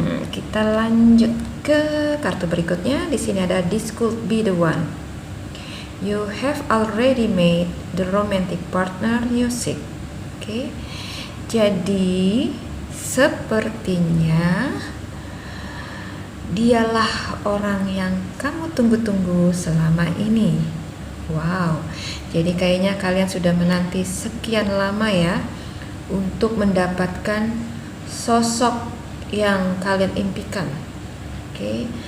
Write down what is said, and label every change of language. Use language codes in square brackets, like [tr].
[id] Kita lanjut ke kartu berikutnya. Di sini ada [en] "This could be the one. You have already made the romantic partner you seek." [id] Oke. Jadi sepertinya dialah orang yang kamu tunggu-tunggu selama ini. Wow. Jadi kayaknya kalian sudah menanti sekian lama ya untuk mendapatkan sosok yang kalian impikan. Oke.